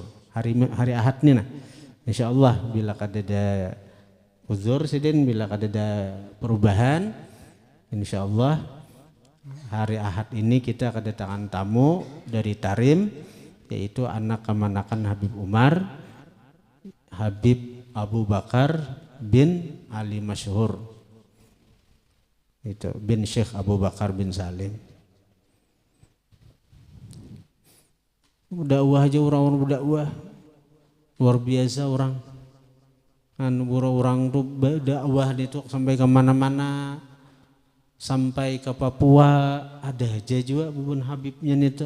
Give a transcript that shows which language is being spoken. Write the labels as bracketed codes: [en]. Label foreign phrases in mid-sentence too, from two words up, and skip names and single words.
[id] Hari Ahad nih nah. Insya Allah bila kadada uzur Sidin, bila kadada perubahan, insya Allah hari Ahad ini kita kedatangan tamu dari Tarim, yaitu anak kemanakan Habib Umar, Habib Abu Bakar bin Ali Masyhur, itu bin Syekh Abu Bakar bin Salim. Dakwah aja orang-orang berdakwah luar biasa orang. Kan orang tuh dakwah itu sampai kemana-mana, sampai ke Papua ada aja juga bubun Habibnya itu.